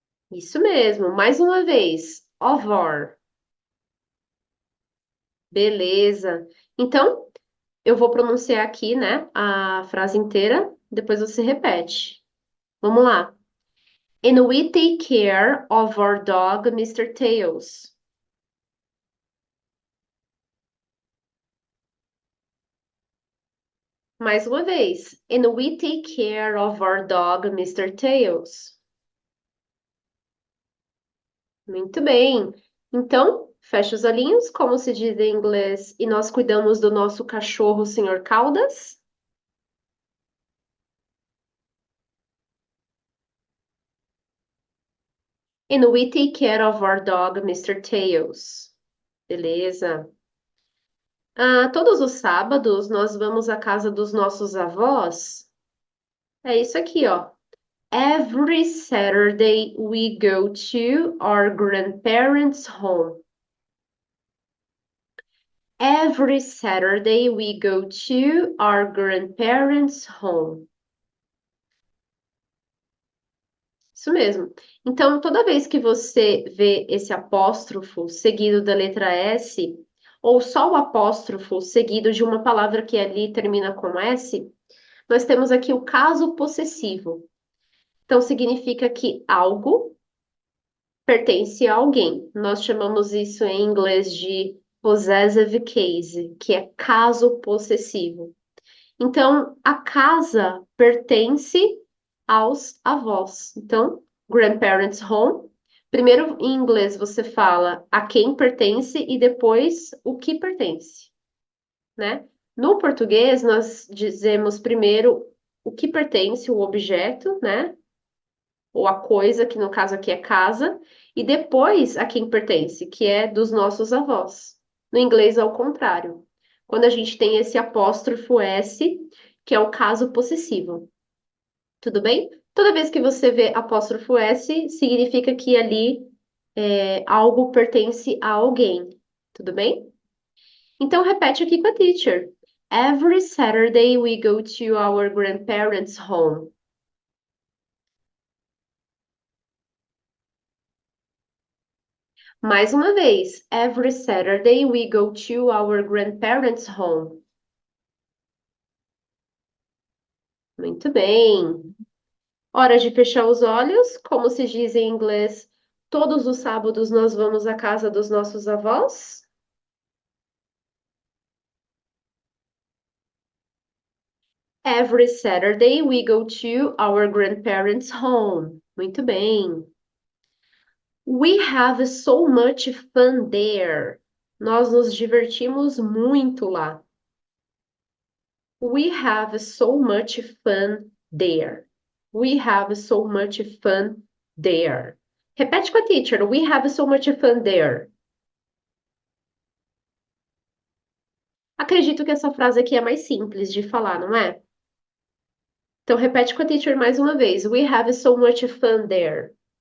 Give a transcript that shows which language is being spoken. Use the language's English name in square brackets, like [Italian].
[Portuguese] Isso mesmo. Mais uma vez. Ovor. Beleza. Então, eu vou pronunciar aqui, né, a frase inteira, depois você repete. Vamos lá. [English] And we take care of our dog, Mr. Tails. [Portuguese] Mais uma vez. [English] And we take care of our dog, Mr. Tails. [Portuguese] Muito bem. Então, fecha os olhinhos, como se diz em inglês, e nós cuidamos do nosso cachorro, Senhor Caudas. [English] And we take care of our dog, Mr. Tails. [Portuguese] Beleza. Todos os sábados nós vamos à casa dos nossos avós. É isso aqui, ó. [English] Every Saturday we go to our grandparents' home. Every Saturday we go to our grandparents' home. [Portuguese] Isso mesmo. Então, toda vez que você vê esse apóstrofo seguido da letra S, ou só o apóstrofo seguido de uma palavra que ali termina com S, nós temos aqui o caso possessivo. Então, significa que algo pertence a alguém. Nós chamamos isso em inglês de [English] possessive case, [Portuguese] que é caso possessivo. Então, a casa pertence aos avós. Então, [English] grandparents home. [Portuguese] Primeiro, em inglês, você fala a quem pertence e depois o que pertence, né? No português, nós dizemos primeiro o que pertence, o objeto, né? Ou a coisa, que no caso aqui é casa, e depois a quem pertence, que é dos nossos avós. No inglês, ao contrário. Quando a gente tem esse apóstrofo S, que é o caso possessivo. Tudo bem? Toda vez que você vê apóstrofo S, significa que ali algo pertence a alguém. Tudo bem? Então, repete aqui com a teacher. [English] Every Saturday we go to our grandparents' home. [Portuguese] Mais uma vez. [English] Every Saturday we go to our grandparents' home. [Portuguese] Muito bem. Hora de fechar os olhos. Como se diz em inglês, todos os sábados nós vamos à casa dos nossos avós. [English] Every Saturday we go to our grandparents' home. [Portuguese] Muito bem. [English] We have so much fun there. [Portuguese] Nós nos divertimos muito lá. [English] We have so much fun there. We have so much fun there. [Portuguese] Repete com a teacher. [English] We have so much fun there. [Portuguese] Acredito que essa frase aqui é mais simples de falar, não é? Então, repete com a teacher mais uma vez. [English] We have so much fun there.